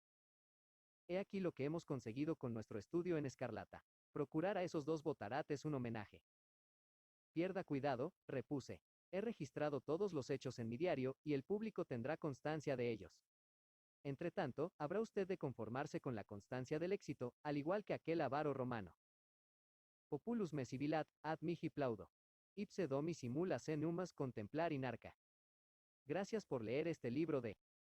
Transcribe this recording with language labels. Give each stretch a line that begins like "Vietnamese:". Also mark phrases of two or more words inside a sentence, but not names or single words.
Spanish: He aquí lo que hemos conseguido con nuestro estudio en escarlata. Procurar a esos dos botarates un homenaje. Pierda cuidado, repuse. He registrado todos los hechos en mi diario, y el público tendrá constancia de ellos. Entretanto, habrá usted de conformarse con la constancia del éxito, al igual que aquel avaro romano.
Latin: Populus me sibilat, ad mihi plaudo. Ipse domi simula se numas contemplar in arca.
Spanish: Gracias por leer este libro de